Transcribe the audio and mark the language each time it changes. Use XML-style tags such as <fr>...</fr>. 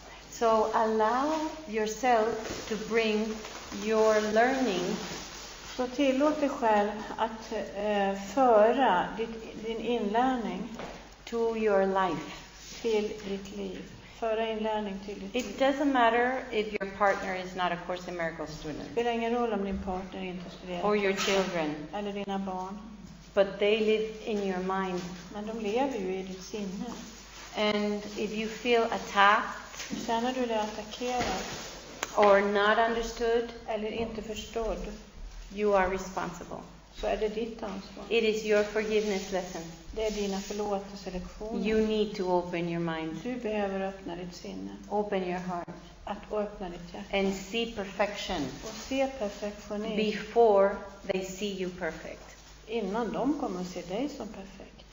<en>So allow yourself to bring your learning</en> <sv>Så tillåt dig själv att föra din inlärning</sv> <en>to your life.</en> <sv>till ditt liv. Föra inlärning till ditt liv.</sv> <en>It doesn't matter if your partner is not a Course in Miracles student</en> <sv>Det spelar ingen roll om din partner inte studerar.</sv> <en>or your children,</en> <sv>Eller dina barn.</sv> <en>but they live in your mind.</en> <sv>Men de lever ju i ditt sinne.</sv> <en>And if you feel attacked</en> <sv>Känner du dig attackerad</sv> <en>or not understood,</en> <sv>eller inte förstådd,</sv> <en>you are responsible.</en> <sv>så är det ditt ansvar.</sv> <en>It is your forgiveness lesson.</en> <sv>Det är dina förlåtelselektioner.</sv> <en>You need to open your mind,</en> <sv>Du behöver öppna ditt sinne,</sv> <en>open your heart,</en> <sv>att öppna ditt hjärta</sv> <en>and see perfection</en> <sv>och se perfektionism</sv> <en>before they see you perfect.</en> <sv>innan de kommer att se dig som perfekt.</sv>